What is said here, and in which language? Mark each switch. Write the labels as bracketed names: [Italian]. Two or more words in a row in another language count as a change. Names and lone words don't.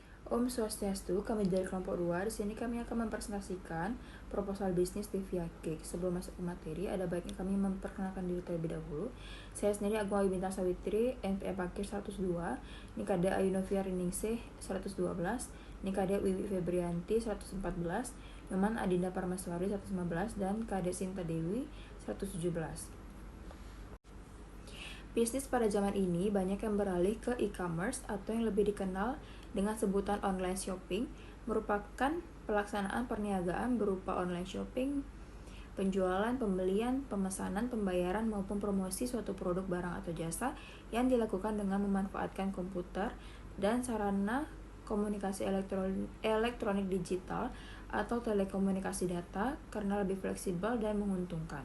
[Balinese] Om Swastiastu, [Indonesian] kami dari kelompok 2. Di sini kami akan mempresentasikan proposal bisnis di Via Cake. Sebelum masuk ke materi, ada baiknya kami memperkenalkan diri terlebih dahulu. Saya sendiri Agung Ayu Bintang Sawitri, NPM Pakir 102, Nikade Ayunovia Riningsih 112, Nikade Wiwi Febrianti 114, Nyoman Adinda Parmaswari 115, dan Kade Sinta Dewi 117. Bisnis pada zaman ini banyak yang beralih ke e-commerce atau yang lebih dikenal dengan sebutan [English] online shopping, [Indonesian] merupakan pelaksanaan perniagaan berupa [English] online shopping, [Indonesian] penjualan, pembelian, pemesanan, pembayaran, maupun promosi suatu produk, barang, atau jasa yang dilakukan dengan memanfaatkan komputer dan sarana komunikasi elektronik digital atau telekomunikasi data karena lebih fleksibel dan menguntungkan.